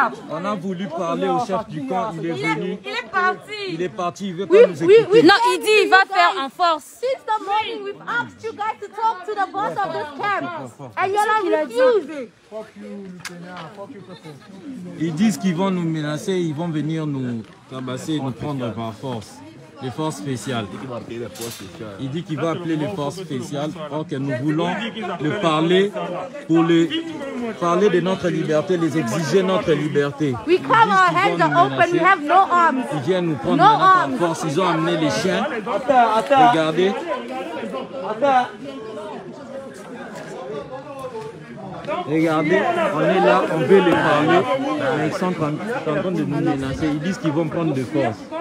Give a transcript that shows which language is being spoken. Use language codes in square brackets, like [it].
[fr] On a voulu parler au chef du camp, il est venu. Il est parti. Il est parti, il veut pas nous écouter. Non, il dit il va faire en force. [en] Since the morning, we've asked you guys to talk to the boss of this camp. And you're not refusing. Fuck you, lieutenant. Fuck you, people. [fr] Ils disent qu'ils vont nous menacer, ils vont venir nous tabasser, nous prendre par force. Les forces spéciales. Il dit qu'il va appeler les forces spéciales. Or que nous voulons le parler pour parler de notre liberté, les exiger notre liberté. [en] We come, our hands are open, we have no arms. [fr] Ils viennent nous prendre par force. Ils ont amené les chiens. Regardez. Regardez, on est là, on veut les parler, mais ils sont en train de nous menacer. Ils disent qu'ils vont prendre de force.